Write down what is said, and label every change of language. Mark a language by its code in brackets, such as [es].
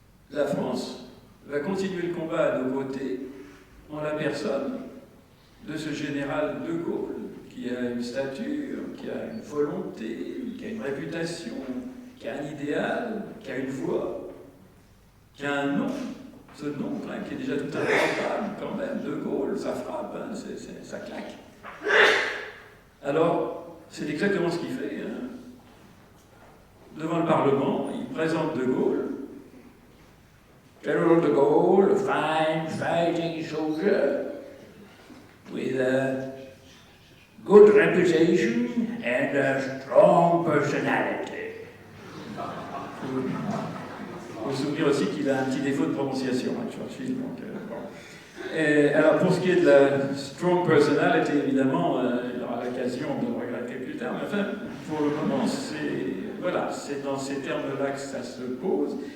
[fr] La France va continuer le combat à nos côtés en la personne de ce général De Gaulle qui a une stature, qui a une volonté, qui a une réputation, qui a un idéal, qui a une voix, qui a un nom, ce nom, hein, qui est déjà tout improbable quand même, De Gaulle, ça frappe, hein, ça claque. Alors, c'est exactement ce qu'il fait. Hein. Devant le Parlement, il présente De Gaulle. [en] General De Gaulle, a fine fighting soldier, with a good reputation and a strong personality. [fr] Il faut se souvenir aussi qu'il a un petit défaut de prononciation, hein, Churchill. Donc, bon. Alors, pour ce qui est de la [en] strong personality, [fr] évidemment, il aura l'occasion de le regretter plus tard, mais enfin, pour le moment, c'est dans ces termes-là que ça se pose.